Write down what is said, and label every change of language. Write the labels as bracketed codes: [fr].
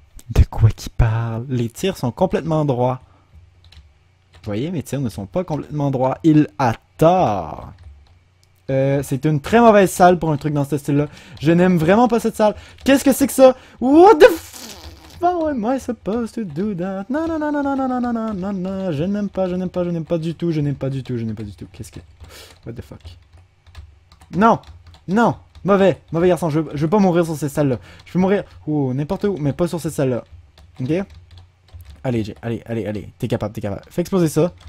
[fr] De quoi qu'il parle? Les tirs sont complètement droits. Vous voyez, mes tirs ne sont pas complètement droits. Il a tort. C'est une très mauvaise salle pour un truc dans ce style-là. Je n'aime vraiment pas cette salle. Qu'est-ce que c'est que ça? [en] What the f... How am I supposed to do that? [fr] Non, non, non, non, non, non, non, non, non, non, non. Je n'aime pas, je n'aime pas, je n'aime pas du tout, je n'aime pas du tout, je n'aime pas du tout. Qu'est-ce que... [en] What the fuck? [fr] Non! Non! Mauvais garçon, je veux pas mourir sur cette salle-là. Je peux mourir n'importe où, mais pas sur cette salle-là. Ok? Allez, Jay, allez. T'es capable. Fais exploser ça.